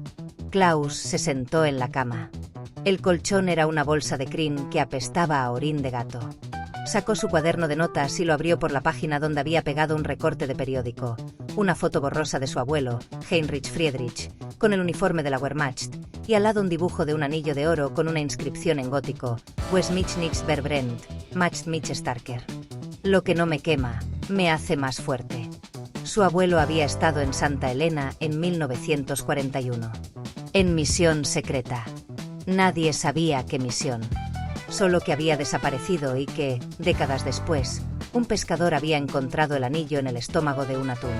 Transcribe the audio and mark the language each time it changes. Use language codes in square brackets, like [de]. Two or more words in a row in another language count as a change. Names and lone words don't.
[es] Klaus se sentó en la cama. El colchón era una bolsa de crin que apestaba a orín de gato. Sacó su cuaderno de notas y lo abrió por la página donde había pegado un recorte de periódico, una foto borrosa de su abuelo, Heinrich Friedrich, con el uniforme de la Wehrmacht, y al lado un dibujo de un anillo de oro con una inscripción en gótico, [de] Wes mich nichts verbrennt, macht mich starker. [es] Lo que no me quema, me hace más fuerte. Su abuelo había estado en Santa Elena en 1941. En misión secreta. Nadie sabía qué misión. Solo que había desaparecido y que, décadas después, un pescador había encontrado el anillo en el estómago de un atún.